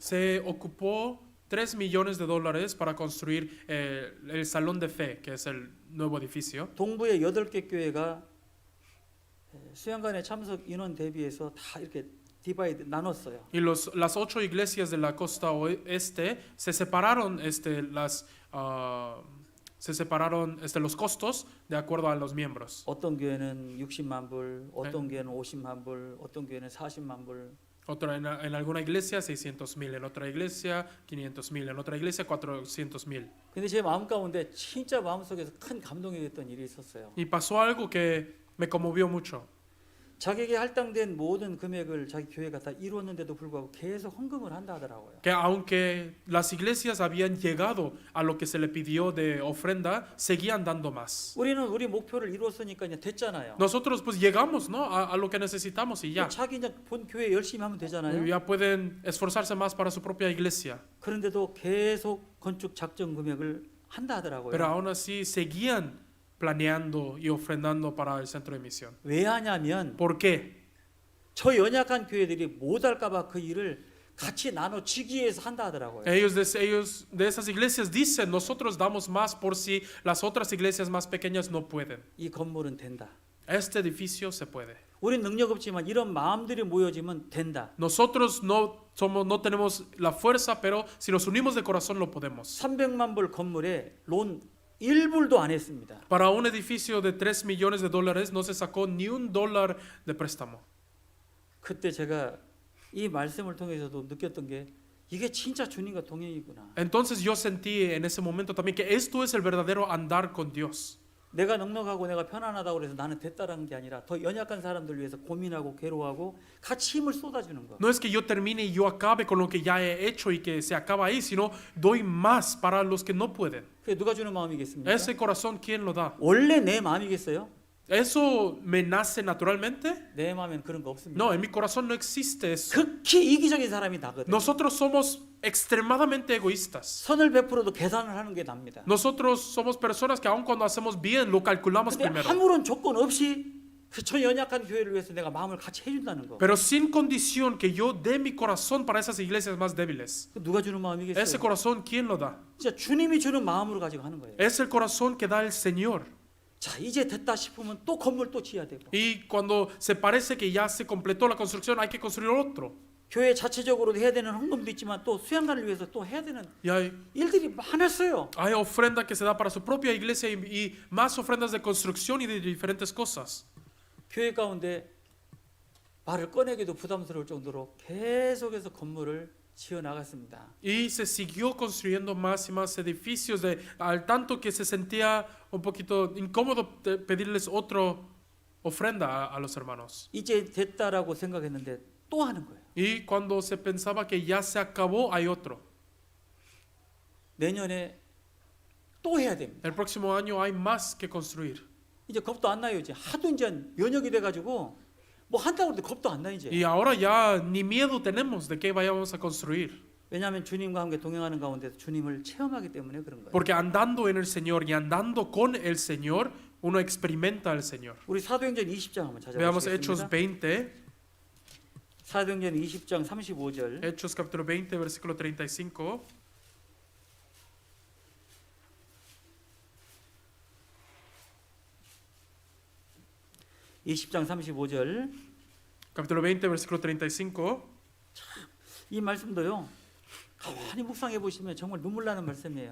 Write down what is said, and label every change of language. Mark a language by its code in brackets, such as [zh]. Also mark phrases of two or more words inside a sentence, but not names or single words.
[es] Se ocupó 3 millones de dólares para construir el Salón de Fe, que es el nuevo edificio. [ko] 동부의 8개 교회가 수양관에 참석 인원 대비해서 다 이렇게 디바이드 나눴어요. [es] Y las 8 iglesias de la costa oeste se separaron, los costos de acuerdo a los miembros. [ko] 어떤 교회는 60만 불, 어떤 교회는 50만 불, 어떤 교회는 40만 불. [es] En alguna iglesia 600,000, en otra iglesia 500,000, en otra iglesia 400,000. [ko] 근데 제 마음 가운데 진짜 마음속에서 큰 감동이 됐던 일이 있었어요. [es] Y pasó algo que me conmovió mucho. [ko] 자기에게 할당된 모든 금액을 자기 교회가 다 이루었는데도 불구하고 계속 헌금을 한다 하더라고요. [es] Que aunque las iglesias habían llegado a lo que se le pidió de ofrenda, seguían dando más. [ko] 우리는 우리 목표를 이루었으니까 이제 됐잖아요. [es] Nosotros pues llegamos, ¿no? a lo que necesitamos y ya. [ko] 자기 이제 본 교회 열심히 하면 되잖아요. [es] Ya pueden esforzarse más para su propia iglesia. [ko] 그런데도 계속 건축 작정 금액을 한다 하더라고요. [es] Pero aún así seguían planeando y ofrendando para el centro de misión. [ko] 왜 하냐면 [es] ¿Por qué? [ko] 저 연약한 교회들이 못할까 봐 그 일을 같이 나눠주기 위해서 한다 하더라고요. [es] Ellos de esas iglesias dicen, nosotros damos más por si las otras iglesias más pequeñas no pueden. [ko] 이 건물은 된다. [es] Este edificio se puede. [ko] 우린 능력 없지만 이런 마음들이 모여지면 된다. [es] Nosotros no tenemos la fuerza, pero si nos unimos de corazón lo podemos. [ko] 300만 불 건물에 론 1불도 안 했습니다. [es] Para un edificio de 3 millones de dólares no se sacó ni $1 de préstamo. [ko] 그때 제가 이 말씀을 통해서도 느꼈던 게 이게 진짜 주님과 동행이구나. [es] Entonces yo sentí en ese momento también que esto es el verdadero andar con Dios. [ko] 내가 넉넉하고 내가 편안하다고 그래서 나는 됐다라는 게 아니라 더 연약한 사람들 위해서 고민하고 괴로워하고 같이 힘을 쏟아주는 거. [es] No es que yo termine y yo acabe con lo que ya he hecho y que se acaba ahí, sino doy más para los que no pueden. [ko] 그게 누가 주는 마음이겠습니까? [es] Ese corazón, ¿quién lo da? [ko] 원래 내 마음이겠어요? [es] ¿Eso me nace naturalmente? [ko] 내 마음엔 그런 거 없습니다. [es] No, en mi corazón no existe eso. [ko] 극히 이기적인 사람이 나거든요. [es] Nosotros somos extremadamente egoístas. [ko] 선을 베풀어도 계산을 하는 게 납니다. [es] Nosotros somos personas que aun cuando hacemos bien lo calculamos [ko] 근데 [es] primero. [ko] 아무런 조건 없이 저 연약한 교회를 위해서 내가 마음을 같이 해준다는 거. [es] Pero sin condición que yo dé mi corazón para esas iglesias más débiles. [ko] 누가 주는 마음이겠어요? [es] Ese corazón, ¿quién lo da? [ko] 진짜 주님이 주는 마음으로 가지고 하는 거예요. [es] Es el corazón que da el Señor. [ko] 자, 이제 됐다 싶으면 또 건물 또 지어야 되고. [es] Y cuando se parece que ya se completó la construcción, hay que construir otro. [ko] 교회 자체적으로 해야 되는 헌금도 있지만 또 수양관을 위해서 또 해야 되는 [es] Y hay [ko] 일들이 많았어요. [es] ofrenda que se da para su propia iglesia y más ofrendas de construcción y de diferentes cosas. [ko] 교회 가운데 말을 꺼내기도 부담스러울 정도로 계속해서 건물을 지어 나갔습니다. [es] Y se siguió construyendo más y más edificios al tanto que se sentía un poquito incómodo pedirles otra ofrenda a los hermanos. [ko] 이제 됐다라고 생각했는데 또 하는 거예요. [es] Y cuando se pensaba que ya se acabó, hay otro. [ko] 내년에 또 해야 됩니다. [es] El próximo año hay más que construir. [ko] 이제 겁도 안 나요. 이제 하도 이제 연역이 돼가지고 뭐 한다고 해도 겁도 안 나 이제. [es] Y ahora ya ni miedo tenemos de que vayamos a construir. [ko] 왜냐하면 주님과 함께 동행하는 가운데 주님을 체험하기 때문에 그런 거예요. [es] Porque andando en el Señor y andando con el Señor, uno experimenta al Señor. [ko] 우리 사도행전 20장 한번 [es] Veamos Hechos [ko] 찾아보겠습니다. [es] 20, [ko] 사도행전 20장 35절. [es] Hechos capítulo 20, versículo 35. [ko] (20장 35절) [es] Capítulo 20, versículo 35. [ko] 이 말씀도요. 가만히 묵상해 보시면 정말 눈물 나는 말씀이에요.